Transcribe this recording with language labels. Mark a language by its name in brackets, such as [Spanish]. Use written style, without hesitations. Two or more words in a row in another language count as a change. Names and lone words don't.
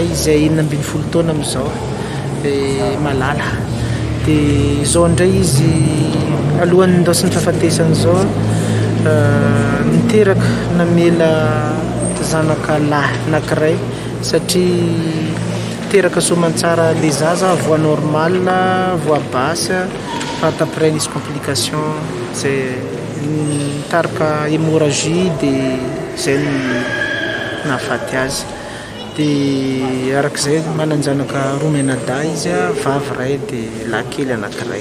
[Malagasy] izay 12 taona amin'izao dia malala dia izao indray izy alohan'ny ndao sy ny fahafatesany izao niteraka namela zanaka lahy anankiray satria teraka soamantsara le zaza [French] voix normale voix basse [Malagasy] fa après nisy complication zay nitarika hémorragie dia zay nahafaty azy dia arak'izay mananjanaka roa menada izy vavy ray dia lahy kely anankiray.